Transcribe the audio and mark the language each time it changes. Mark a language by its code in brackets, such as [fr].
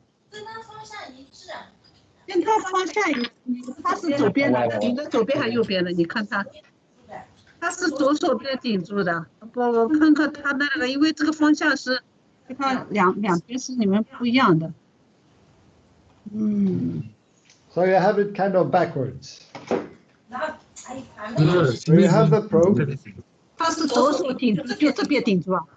[zh] 跟它方向一致。跟它方向一致，它是左边的，顶的左边还是右边的？你看它，它是左手边顶住的。不，我看看它那个，因为这个方向是，你看两边是你们不一样的。 [en] So you have it kind of backwards. [zh] 然后还反 [en] So you have the probe. [zh] 它是左手顶住，就这边顶住啊。